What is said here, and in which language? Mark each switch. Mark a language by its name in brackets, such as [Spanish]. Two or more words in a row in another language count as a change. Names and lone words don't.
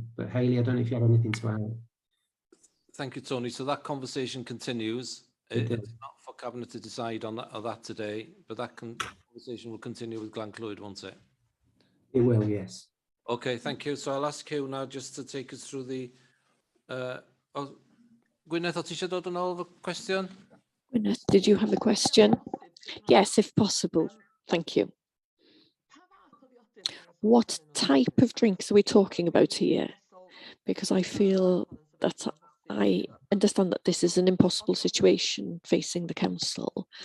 [English] But Hayley, I don't know if you have anything to add. Thank you, Tony. So that conversation continues. It's not for Cabinet to decide on that today, but that conversation will continue with Glan Clwyd, won't it? It will, yes. Okay, thank you. So I'll ask you now just to take us through the... [Welsh] Gwyneth, o ti eisiau dod yn ôl efo cwestiwn? [English] Gwyneth, did you have a question? Yes, if possible. Thank you. What type of drinks are we talking about here? Because I feel that I understand that this is an impossible situation facing the council.